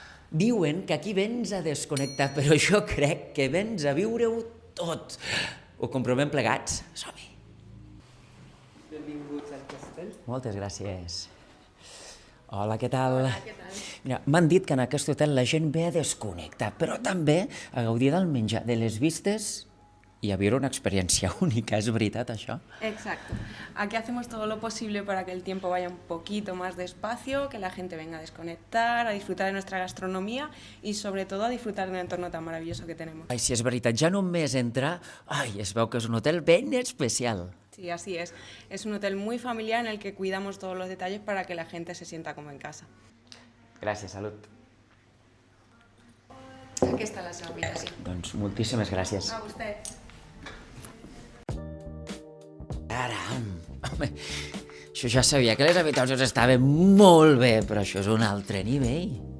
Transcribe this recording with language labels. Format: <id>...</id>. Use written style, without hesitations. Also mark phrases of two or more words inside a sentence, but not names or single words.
<ca>Diuen que aquí vens a desconnectar, però jo crec que vens a viure-ho tot. Ho comprovem plegats. Som-hi. Benvinguts al castell. Moltes gràcies. Hola, què tal? Hola, què tal? Mira, m'han dit que en aquest hotel la gent ve a desconnectar, però també a gaudir del menjar, de les vistes</ca> <es>y a vivir una experiencia única, ¿es verdad</es> <ca>això?</ca> <es>Exacto. Aquí hacemos todo lo posible para que el tiempo vaya un poquito más despacio, que la gente venga a desconectar, a disfrutar de nuestra gastronomía y sobre todo a disfrutar de un entorno tan maravilloso que tenemos.</es> <ca>Ai, si és veritat, ja només entrar, es veu que és un hotel ben especial.</ca> <es>Sí, así es. Es un hotel muy familiar en el que cuidamos todos los detalles para que la gente se sienta como en casa.</es> <ca>Gràcies, salut.</ca> <es>Aquí está</es> <ca>la seva habitació. Doncs moltíssimes gràcies.</ca> <es>A usted.</es> <ca>Caram, home, això ja sabia que les habitacions estaven molt bé, però això és un altre nivell.</ca>